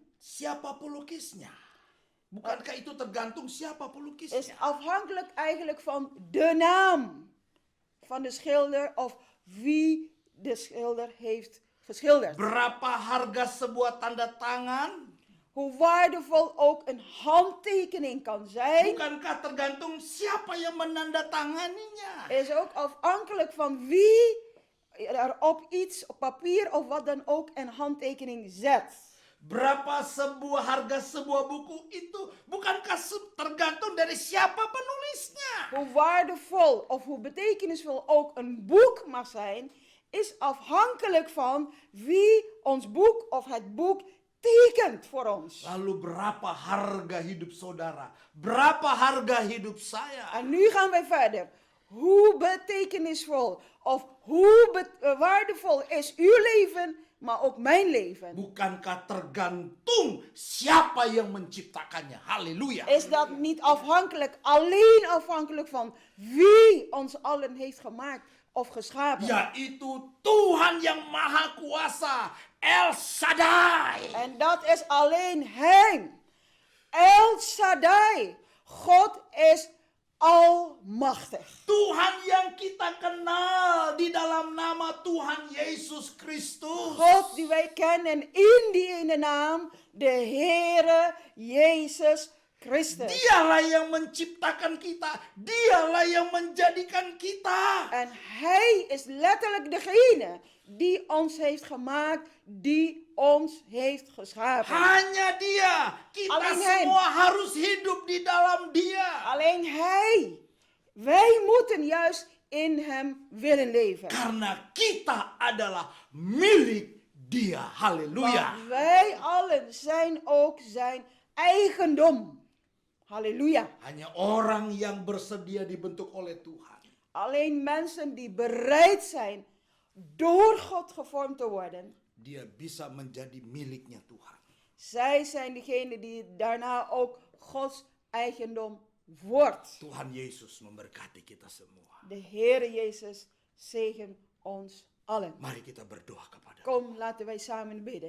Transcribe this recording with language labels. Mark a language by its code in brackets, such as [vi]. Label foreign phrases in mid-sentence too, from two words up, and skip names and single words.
[id] siapa pelukisnya. Bukankah itu tergantung siapa [nl] is [id] pelukisnya? [nl] afhankelijk eigenlijk van de naam van de schilder of wie de schilder heeft geschilderd. [id] Berapa harga sebuah tanda tangan? [nl] Hoe waardevol ook een handtekening kan zijn, [id] Bukankah tergantung siapa yang menandatanganinya? [nl] is ook afhankelijk van wie er op iets, op papier of wat dan ook, een handtekening zet. [id] Berapa harga sebuah buku itu bukankah tergantung dari siapa penulisnya? [nl] Hoe waardevol of hoe betekenisvol ook een boek mag zijn, is afhankelijk van wie ons boek of het boek tekent voor ons. [id] Lalu berapa harga hidup saudara? Berapa harga hidup saya? [nl] En nu gaan wij verder. Hoe betekenisvol of hoe waardevol is uw leven, maar ook mijn leven? [id] Bukankah tergantung siapa yang menciptakannya? Haleluya. [nl] Is dat niet afhankelijk, alleen afhankelijk van wie ons allen heeft gemaakt of geschapen? [id] Yaitu Tuhan yang Maha Kuasa, El Shaddai. [nl] En dat is alleen Hem. El Shaddai. God is almachtig. [id] Tuhan yang kita kenal di dalam nama Tuhan Yesus Kristus. [nl] God die wij kennen in die ene naam, de Heere Jezus Christus. [id] Dialah yang menciptakan kita. Dialah yang menjadikan kita. [nl] En hij is letterlijk degene die ons heeft gemaakt, die ons heeft geschapen. [id] Hanya Dia. Kita [nl] Alleen Hem. [id] semua harus hidup di dalam Dia. [nl] Alleen hij. Wij moeten juist in hem willen leven. [id] Karena kita adalah milik Dia. Haleluya. [nl] Want wij allen zijn ook zijn eigendom. Halleluja. [id] Hanya orang yang bersedia dibentuk oleh Tuhan. [nl] Alleen mensen die bereid zijn door God gevormd te worden, [id] Dia bisa menjadi miliknya Tuhan. [nl] zij zijn degene die daarna ook Gods eigendom wordt. [id] Tuhan Yesus memberkati kita semua. [nl] De Heere Jezus zegen ons allen. [id] Mari kita berdoa kepada [nl] Kom, laten wij samen bidden.